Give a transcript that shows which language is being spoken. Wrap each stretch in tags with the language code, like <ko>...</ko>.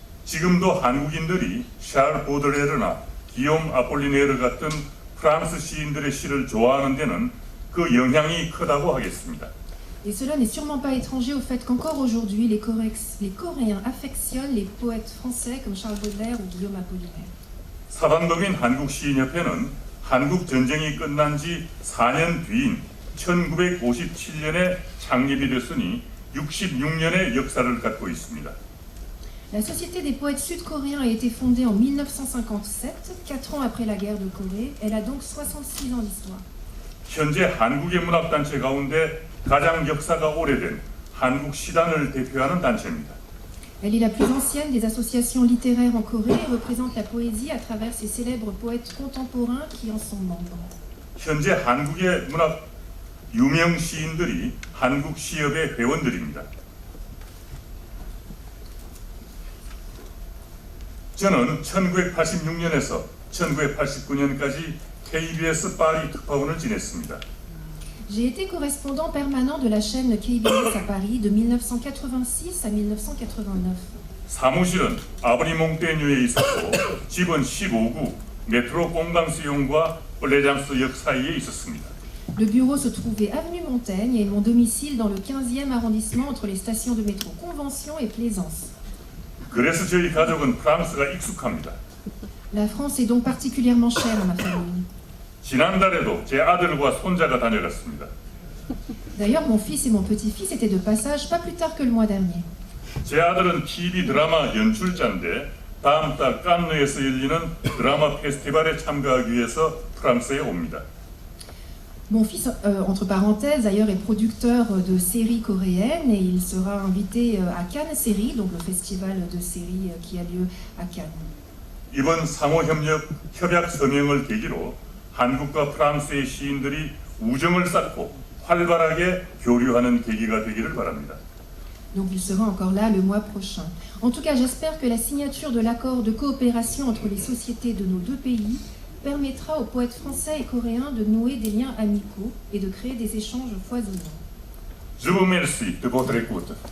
<ko>지금도 한국인들이 샤를 보드레르나 기욤 아폴리네르 같은 프랑스 시인들의 시를 좋아하는 데는 그 영향이 크다고 하겠습니다.</ko> <fr>Et cela n'est sûrement pas étranger au fait qu'encore aujourd'hui, les Coréens affectionnent les poètes français comme Charles Baudelaire ou Guillaume Apollinaire.</fr> <ko>사단법인 한국시인협회는 한국 전쟁이 끝난 지 4년 뒤인 1957년에 창립이 됐으니 66년의 역사를 갖고 있습니다.</ko> <fr>La Société des poètes sud-coréens a été fondée en 1957, 4 ans après la guerre de Corée. Elle a donc 66 ans d'histoire.</fr> <ko>현재 한국의 문학단체 가운데 가장 역사가 오래된 한국시단을 대표하는 단체입니다.</ko> <fr>Elle est la plus ancienne des associations littéraires en Corée et représente la poésie à travers ses célèbres poètes contemporains qui en sont membres.</fr> <ko>현재 한국의 문학 유명 시인들이 한국 시협의 회원들입니다. 저는 1986년에서 1989년까지 KBS 파리 특파원을 지냈습니다.</ko> <fr>J'ai été correspondant permanent de la chaîne KBS à Paris de 1986 à 1989.</fr> <ko>사무실은 아브리 몽테뉴에 있었고 집은 15구 메트로 공강수용과 얼레장스역 사이에 있었습니다.</ko> <fr>Le bureau se trouvait avenue Montaigne et mon domicile dans le 15e arrondissement entre les stations de métro Convention et Plaisance.</fr> <ko>그래서 저희 가족은 프랑스가 익숙합니다.</ko> <fr>La France est donc particulièrement chère à ma famille.</fr> <ko>지난달에도 제 아들과 손자가 다녀갔습니다.</ko> <fr>D'ailleurs, mon fils et mon petit-fils étaient de passage pas plus tard que le mois dernier.</fr> <ko>제 아들은 TV 드라마 연출자인데 다음 달 깐느에서 열리는 드라마 페스티벌에 참가하기 위해서 프랑스에 옵니다.</ko> <fr>Mon fils, entre parenthèses, d'ailleurs, est producteur de séries coréennes et il sera invité à Cannes Séries, donc le festival de séries qui a lieu à Cannes.</fr> <ko>이번 상호협약 서명을 계기로 한국과 프랑스의 시인들이 우정을 쌓고 활발하게 교류하는 계기가 되기를 바랍니다.</ko> <fr>Donc il sera encore là le mois prochain. En tout cas, j'espère que la signature de l'accord de coopération entre les sociétés de nos deux pays permettra aux poètes français et coréens de nouer des liens amicaux et de créer des échanges foisonnants. Je vous remercie de votre écoute.</fr>